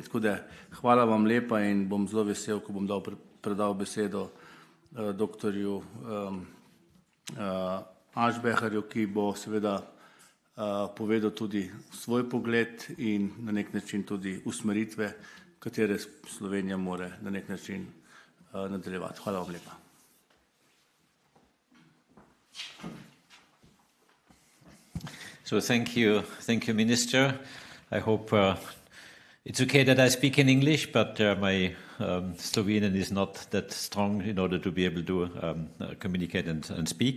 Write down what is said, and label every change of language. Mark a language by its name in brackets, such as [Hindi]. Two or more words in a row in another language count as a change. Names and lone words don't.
[Slovenian] Tako da hvala vam lepa in bom zelo vesel, ko bom predal besedo doktorju Aschbacherju, ki bo seveda povedal tudi svoj pogled in na nek način tudi usmeritve, katere Slovenija more na nek način nadaljevati. Hvala vam lepa. [English] So thank you, Minister. I hope it's okay that I speak in English, but my Slovenian is not that strong in order to be able to communicate and speak.